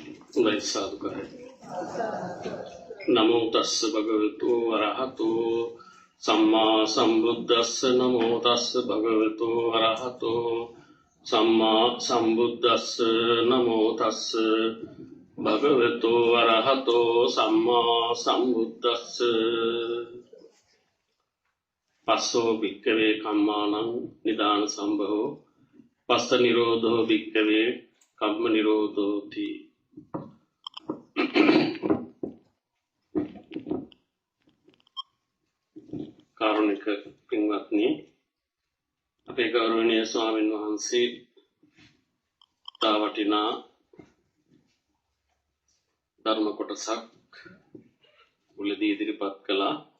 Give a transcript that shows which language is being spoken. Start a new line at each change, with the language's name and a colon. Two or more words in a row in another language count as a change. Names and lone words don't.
Sinhala: හොඳයි සාදුකාරයි.
Pali: නමෝ තස්ස භගවතු වරහතෝ සම්මා සම්බුද්දස්ස නමෝ තස්ස භගවතු වරහතෝ සම්මා සම්බුද්දස්ස නමෝ තස්ස භගවතු වරහතෝ සම්මා සම්බුද්දස්ස පස්සෝ භික්ඛවේ කම්මානං නිදාන සම්භවෝ පස්ස නිරෝධෝ භික්ඛවේ කම්ම නිරෝධෝති.
Sinhala: කාරුණික පින්වත්නි, අපේ ගෞරවනීය ස්වාමීන් වහන්සේ තා වටිනා ධර්ම කොටසක් මුලදී ඉදිරිපත් කළා.